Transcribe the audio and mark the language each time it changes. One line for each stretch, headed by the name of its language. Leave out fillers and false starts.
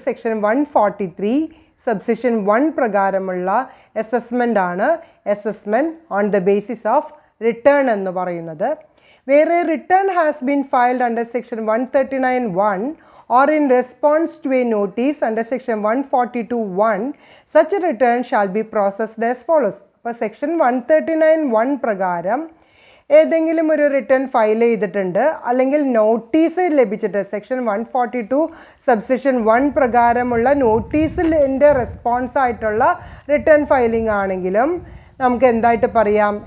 Malayalam: Section 143 subsection 1 പ്രകാരമുള്ള assessment ആണ് assessment on the basis of return എന്ന് പറയുന്നത്. വേറെ
English: Return has been filed under section 139(1) or in response to a notice under section 142(1), such a return shall be processed as follows.
Malayalam: അപ്പോൾ section 139(1) പ്രകാരം ഏതെങ്കിലും ഒരു return file ചെയ്തിട്ടുണ്ട് അല്ലെങ്കിൽ notice ലഭിച്ചിട്ട് section 142 subsection 1 പ്രകാരമുള്ള നോട്ടീസിൻ്റെ റെസ്പോൺസ് ആയിട്ടുള്ള റിട്ടേൺ ഫയലിംഗ് ആണെങ്കിലും നമുക്ക് എന്തായിട്ട് പറയാം?